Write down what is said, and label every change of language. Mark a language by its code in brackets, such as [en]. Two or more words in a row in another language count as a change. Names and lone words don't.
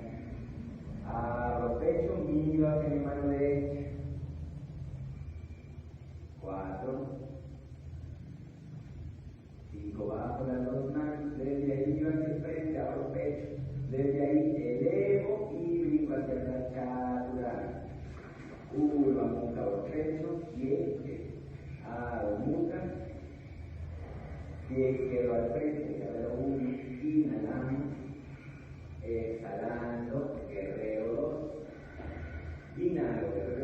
[es] Abro pecho, miro hacia mi mano derecha. 4, 5, bajo las dos manos, desde ahí miro hacia el frente, abro pecho, desde ahí elevo y brinco hacia atrás, chaturanga. Urdhva Mukha, abro pecho, pie, Adho Mukha, pie izquierdo al frente, guerrero 1, inhalamos, exhalando, guerrero 2, inhalo,